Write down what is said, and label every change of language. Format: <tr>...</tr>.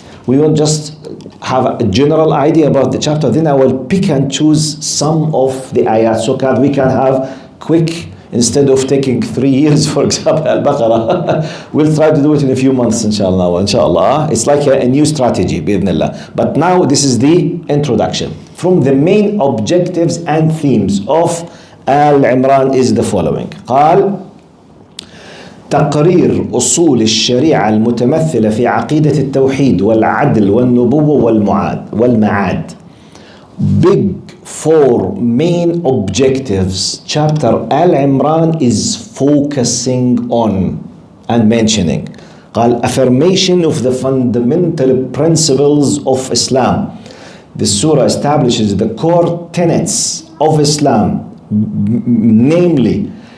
<en>We will just have a general idea about the chapter, then I will pick and choose some of the ayat so that we can have quick, instead of taking 3 years, for example, Al-Baqarah, we'll try to do it in a few months, inshallah. It's like a new strategy, bi'idhnillah. But now this is the introduction. From the main objectives and themes of Al-Imran is the following.</en> <ar>قال تقرير أصول الشريعة المتمثلة في عقيدة التوحيد والعدل والنبوة والمعاد.</ar> <en>Big 4 main objectives chapter Al-Imran is focusing on and mentioning. قال affirmation of the fundamental principles of Islam. The surah establishes the core tenets of Islam, namely</en>